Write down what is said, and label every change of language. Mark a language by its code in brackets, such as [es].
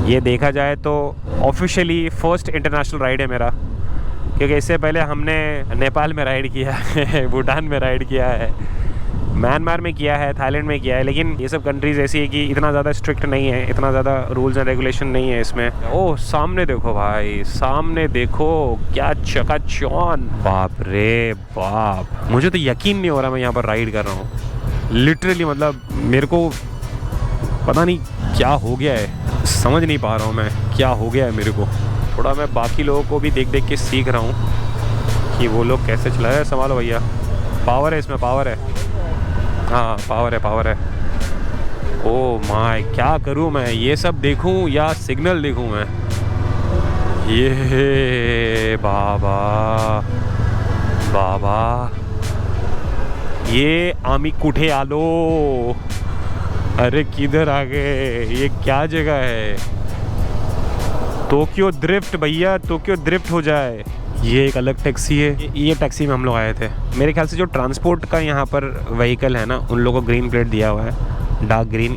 [hi] ये देखा जाए तो ऑफिशियली फर्स्ट इंटरनेशनल राइड है मेरा, क्योंकि इससे पहले हमने नेपाल में राइड किया है, भूटान में राइड किया है, म्यांमार में किया है, थाईलैंड में किया है। लेकिन ये सब कंट्रीज़ ऐसी है कि इतना ज़्यादा स्ट्रिक्ट नहीं है, इतना ज़्यादा रूल्स एंड रेगुलेशन नहीं है इसमें। ओह सामने देखो भाई, सामने देखो, क्या चकाचौंध, बाप रे बाप। मुझे तो यकीन नहीं हो रहा मैं यहाँ पर राइड कर रहा हूँ। लिटरली मतलब मेरे को पता नहीं क्या हो गया है, समझ नहीं पा रहा हूँ मैं क्या हो गया है मेरे को। थोड़ा मैं बाकी लोगों को भी देख के सीख रहा हूँ कि वो लोग कैसे चला रहे हैं। संभालो भैया, पावर है इसमें, पावर है। हाँ पावर है। ओ माय, क्या करूँ मैं? ये सब देखूँ या सिग्नल देखूँ मैं? [mr] ये बाबा बाबा, ये आमी कुठे आलो। [hi] अरे किधर आ गए, ये क्या जगह है? टोक्यो ड्रिफ्ट भैया, टोक्यो ड्रिफ्ट हो जाए। ये एक अलग टैक्सी है, ये टैक्सी में हम लोग आए थे। मेरे ख्याल से जो ट्रांसपोर्ट का यहाँ पर व्हीकल है ना, उन लोगों को ग्रीन प्लेट दिया हुआ है, डार्क ग्रीन।